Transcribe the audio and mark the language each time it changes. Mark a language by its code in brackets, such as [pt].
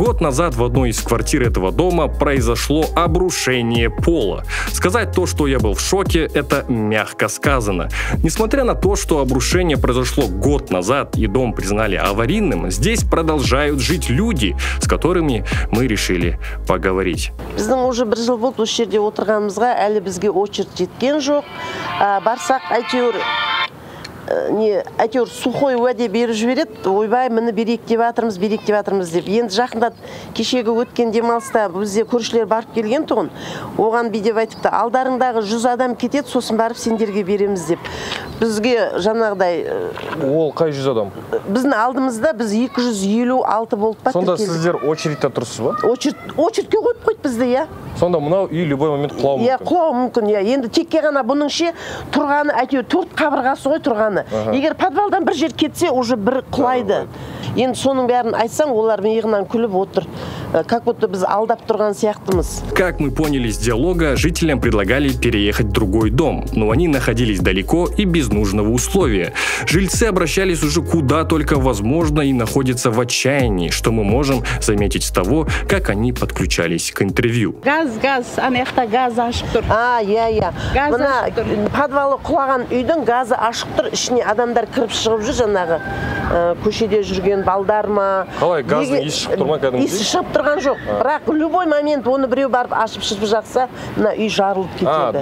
[ru] Год назад в одной из квартир этого дома произошло обрушение пола. Сказать то, что я был в шоке, это мягко сказано. Несмотря на то, что обрушение произошло год назад и дом признали аварийным, здесь продолжают жить люди, с которыми мы решили поговорить. [kk] Біздің уже бір жыл болды осы жерде отырғанымызға, әлі бізге очередь жеткен жоқ. Барсақ әйтеуір сухой уәде беріп жібереді, ойбай мені берейік деп жатырмыз деп. Енді жақында кешегі өткен демалыста бізде көршілер барып келген тұғын. Оған бейдеп айтыпты, алдарыңдағы 100 адам кетеді, сосын барып сендерге береміз деп. Бізге жаңағыдай... Ол қай 100 адам? Біздің алдымызда біз 256 болып па. Сонда сіздер очередьте тұрсыз ба? Очередьке қойып қойды бізді, я. Сонда мынау үй любой момент құлауы мүмкін? Құлауы мүмкін, я. Енді текке ғана бұның ше тұрғаны, әйтеуір 4 қабырғасы ғой тұрғаны. Егер подвалдан бір жер кетсе, уже бір құлайды. Енді соның бәрін айтсаң, олар иығынан күліп отыр. [ru] Как будто [kk] біз алдап тұрған сияқтымыз. [ru] Как мы поняли из диалога, жителям предлагали переехать в другой дом, но они находились далеко и без нужного условия. Жильцы обращались уже куда только возможно и находятся в отчаянии, что мы можем заметить с того, как они подключались к интервью. [kk] Газ, анаяқта газ ашып тұр. Я. Мына подвалы құлаған үйдің газы ашық тұр, ішіне адамдар кіріп шығып жүр, жаңағы көшеде жүрген балдар ма. Қалай, газдың иісі шығып тұрма кәдімгідей? Иісі шығып тұрған жоқ. Бірақ любой момент оны біреу барып ашып жақса, мына үй жарылып кетеді.